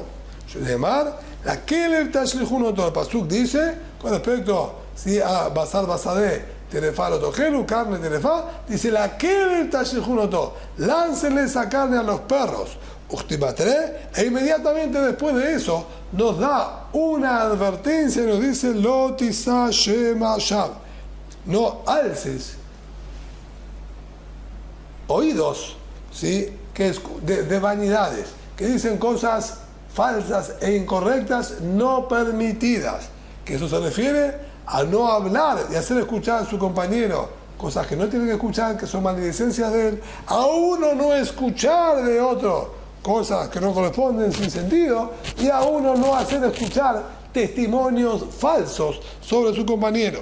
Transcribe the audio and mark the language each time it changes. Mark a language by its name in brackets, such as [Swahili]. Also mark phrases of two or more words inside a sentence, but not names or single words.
[Hebrew] לכלב תשליכון, [Spanish] todo el Pasuk dice con respecto a [Hebrew] בשר בשדה טרפה לא תאכלו, [Spanish] carne terefá, dice [Hebrew] לכלב תשליכון, [Spanish] láncenle esa carne a los perros. E inmediatamente después de eso nos da una advertencia y nos dice [Hebrew] לא תשא שמע שוא, [Spanish] no alces oídos, ¿sí? de vanidades, que dicen cosas falsas e incorrectas no permitidas, que eso se refiere a no hablar y hacer escuchar a su compañero cosas que no tienen que escuchar, que son maledicencias de él, a uno no escuchar de otro cosas que no corresponden sin sentido, y a uno no hacer escuchar testimonios falsos sobre su compañero.